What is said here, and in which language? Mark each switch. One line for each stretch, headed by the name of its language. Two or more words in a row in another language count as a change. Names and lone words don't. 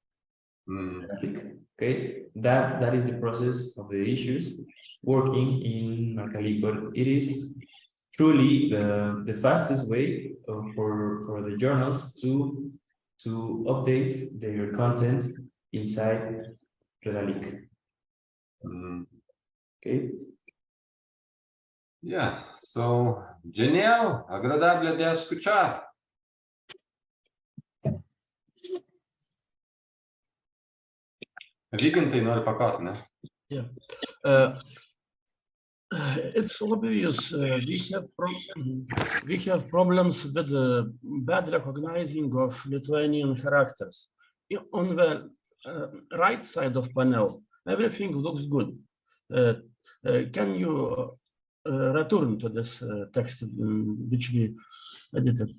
English: Okay, that is the process of the issues working in Marcalyc, but it is truly the fastest way for the journals to update their content inside Redalyc. Okay.
Spanish: Yeah, so genial, agradable de escuchar.
Lithuanian: Vygantai nori paklausti, ne?
English: Yeah. It's obvious we have problems with bad recognizing of Lithuanian characters. On the right side of panel, everything looks good. Can you return to this text which we edited?